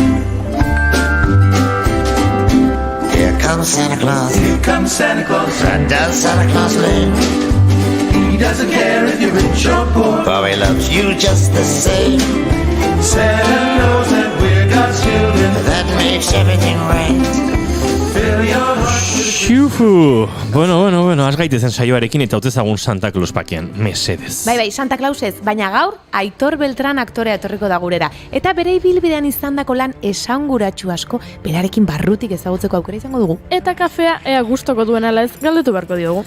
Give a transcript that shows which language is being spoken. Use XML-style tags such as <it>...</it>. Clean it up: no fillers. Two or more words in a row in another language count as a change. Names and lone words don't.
<en>Here comes Santa Claus, right down Santa Claus Lane. He doesn't care if you're rich or poor, For he loves you just the same. Santa knows that we're God's children. That makes everything right. Fill your heart. Xufu!</en> <eu>Bueno, az gaitezen saioarekin eta hautezagun Santa Claus pakean, mesedez. Bai, Santa Claus ez, baina gaur Aitor Beltran aktorea etorriko da gurera. Eta bere ibilbidean izandako lan esanguratsu asko, berarekin barrutik ezagutzeko aukera izango dugu. Eta kafea ea gustoko duen ala ez galdetu beharko diogu.</eu>